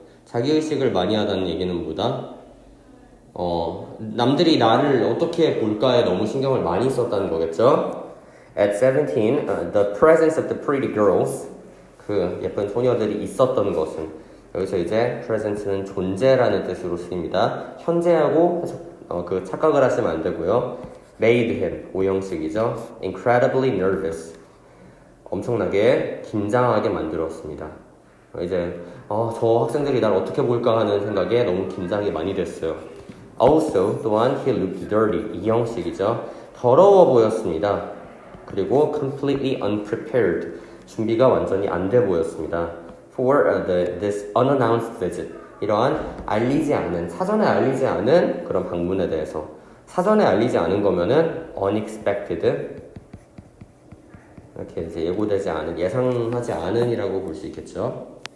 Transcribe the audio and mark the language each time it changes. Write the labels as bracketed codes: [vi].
[ko] 자기 의식을 많이 하다는 얘기는 뭐다? 남들이 나를 어떻게 볼까에 너무 신경을 많이 썼다는 거겠죠? [en] At 17, the presence of the pretty girls [ko] 그 예쁜 소녀들이 있었던 것은 여기서 이제 present는 존재라는 뜻으로 쓰입니다. 현재하고 그 착각을 하시면 안 되고요. [en] Made him [ko] 오형식이죠. [en] Incredibly nervous [ko] 엄청나게 긴장하게 만들었습니다. 이제 저 학생들이 날 어떻게 볼까 하는 생각에 너무 긴장이 많이 됐어요. [en] Also [ko] 또한 [en] he looked dirty [ko] 이 형식이죠. 더러워 보였습니다. 그리고 [en] completely unprepared [ko] 준비가 완전히 안 돼 보였습니다. [en] For this unannounced visit [ko] 이러한 사전에 알리지 않은 그런 방문에 대해서 사전에 알리지 않은 거면은 unexpected 이렇게 이제 예고되지 않은 예상하지 않은이라고 볼 수 있겠죠.